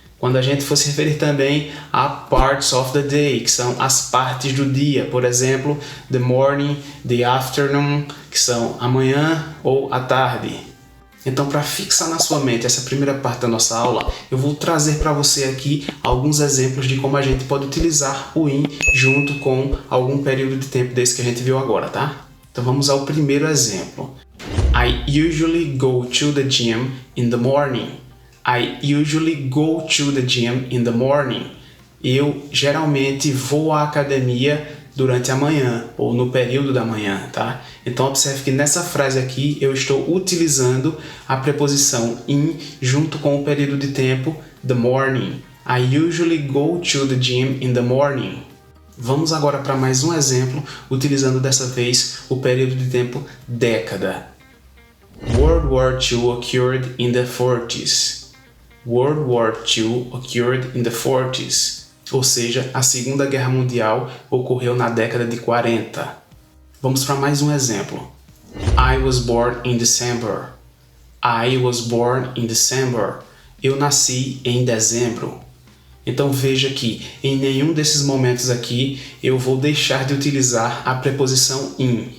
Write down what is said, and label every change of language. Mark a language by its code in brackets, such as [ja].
[pt] Quando a gente for se referir também a [en] parts of the day, [pt] que são as partes do dia, por exemplo, [en] the morning, the afternoon, [pt] que são a manhã ou a tarde. Então, para fixar na sua mente essa primeira parte da nossa aula, eu vou trazer para você aqui alguns exemplos de como a gente pode utilizar o in junto com algum período de tempo desse que a gente viu agora, tá? Então vamos ao primeiro exemplo. [en] I usually go to the gym in the morning. I usually go to the gym in the morning. [pt] Eu geralmente vou à academia durante a manhã ou no período da manhã, tá? Então observe que nessa frase aqui eu estou utilizando a preposição in junto com o período de tempo [en] the morning. I usually go to the gym in the morning. [pt] Vamos agora para mais um exemplo, utilizando dessa vez o período de tempo década. [en] World War II occurred in the 40s. World War II occurred in the 40s. [pt] Ou seja, a Segunda Guerra Mundial ocorreu na década de 40. Vamos para mais um exemplo. [en] I was born in December. I was born in December. [pt] Eu nasci em dezembro. Então veja que em nenhum desses momentos aqui eu vou deixar de utilizar a preposição in.